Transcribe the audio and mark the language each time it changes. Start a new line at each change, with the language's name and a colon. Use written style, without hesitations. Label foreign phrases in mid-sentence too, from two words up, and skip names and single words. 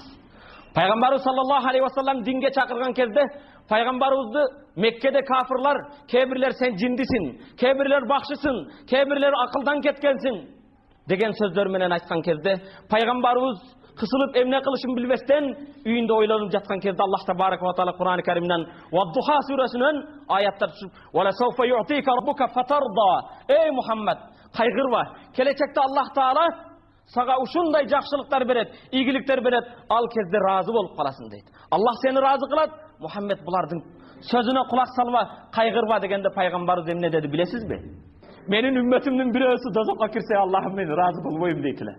Kyrgyz: Пайгамбарыбыз
Arabic: صلى الله عليه وسلم
Kyrgyz: динге чакырган кезде пайгамбарыбызды Меккеде кафирлар, кээ-бирлер сен жиндисин, кээ-бирлер бакшысың, кээ-бирлер акылдан кеткенсиң деген сөздөр менен айткан кезде пайгамбарыбыз кысылып эмне кылышын билбестен үйүндө ойлонуп жаткан кезде
Arabic: الله تبارك وتعالى
Kyrgyz: Кур'ан-ы Каримден Вад-Духа сүрөсүнөн аяттар түшүп,
Arabic: "ولسوف يعطيك ربك فترضى".
Turkish: Ey Muhammed,
Kyrgyz: кайгырба. Келечекте Аллах таала сага ушундай жакшылыктар берет, ийгиликтер берет, ал кезде разы болуп каласың дейт. Аллах сени разы кылат. Мухаммед булардын сөзүнө кулак салба, кайгырба дегенде пайгамбарыбыз эмне деди билесизби? Менин үммөтүмдүн бирөөсү дозокко кирсе, Аллахым мен разы болбойм дейт эле.